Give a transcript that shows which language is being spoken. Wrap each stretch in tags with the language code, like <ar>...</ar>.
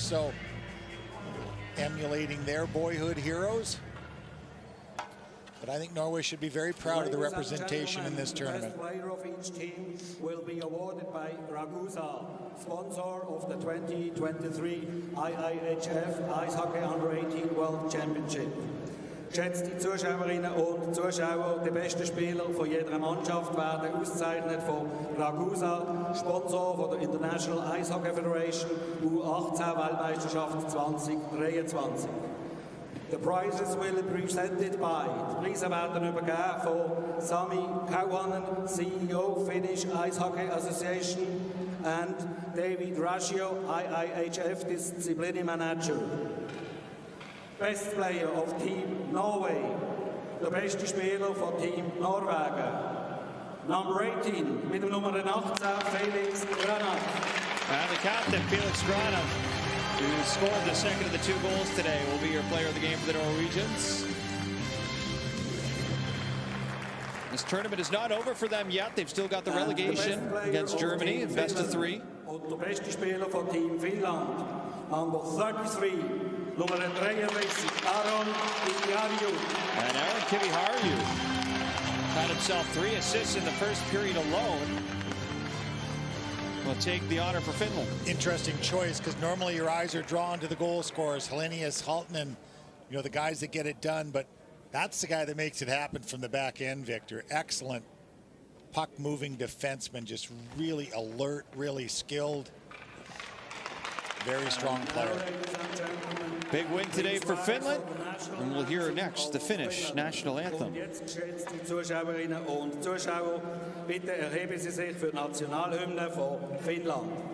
<en>So emulating their boyhood heroes. But I think Norway should be very proud of the representation in this tournament. The best player of each team will be awarded by Ragusa, sponsor of the 2023 IIHF Ice Hockey Under-18 World Championship.</en> <de>Geschätzte Zuschauerinnen und Zuschauer, die besten Spieler von jeder Mannschaft werden ausgezeichnet von Ragusa, Sponsor von der International Ice Hockey Federation U18 Weltmeisterschaft 2023.</de> <en>The prizes will be presented by.</en> <de>Die Preise werden übergeben von Sami Kauhanen, CEO Finnish Ice Hockey Association, and David Rascio, IIHF Discipline Manager.</de> <en>Best Player of Team Norway,</en> <de>der beste Spieler von Team Norwegen.</de> <en>Number 18</en> <de>mit dem Nummer 18, Felix Granat.</de> <en>And the captain, Felix Granat, who scored the second of the 2 goals today, will be your player of the game for the Norwegians. This tournament is not over for them yet. They've still got the relegation against Germany in best of 3.</en> <de>Und der beste Spieler von Team Finland,</de> <en>number 33.</en> <de>Nummer 33, Aron Kiviharju.</de> <en>And Aron Kiviharju had himself 3 assists in the first period alone. Will take the honor for Finland. Interesting choice, because normally your eyes are drawn to the goal scorers, Helenius, Haltman, you know, the guys that get it done, but that's the guy that makes it happen from the back end, Victor. Excellent puck-moving defenseman, just really alert, really skilled. Very strong player. Big win today for Finland, and we'll hear next the Finnish national anthem.</en> <de>Geschätzte Zuschauerinnen und Zuschauer, bitte erheben Sie sich für die Nationalhymne von Finnland.</de>